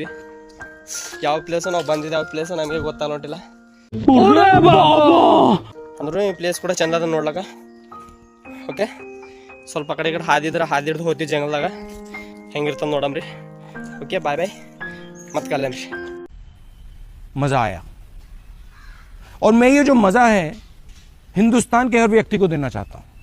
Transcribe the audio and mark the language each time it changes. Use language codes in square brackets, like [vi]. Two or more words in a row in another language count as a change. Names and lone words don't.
[kn] ಯಾವ ಪ್ಲೇಸು ನಾವು ಬಂದಿದ್ದು ಯಾವ ಪ್ಲೇಸು ನಮಗೆ ಗೊತ್ತಾಗೋಟಿಲ್ಲ. ಅಂದ್ರೂ ಈ ಪ್ಲೇಸ್ ಕೂಡ ಚಂದ ಅದ ನೋಡ್ಲಕ್ಕ. ಓಕೆ, ಸ್ವಲ್ಪ ಕಡೆ ಹಾದಿದ್ರೆ ಹಾದಿಡ್ದು ಹೋಗ್ತೀವಿ ಜಂಗಲ್ದಾಗ, ಹೆಂಗಿರ್ತದೆ ನೋಡಮ್ರಿ. ಓಕೆ, [en] bye bye, [kn] ಮತ್ತೆ ಕಲ್ಲೇನ್ರಿ. [hi] मज़ा आया और मैं ये जो मज़ा है हिंदुस्तान के हर व्यक्ति को देना चाहता हूँ.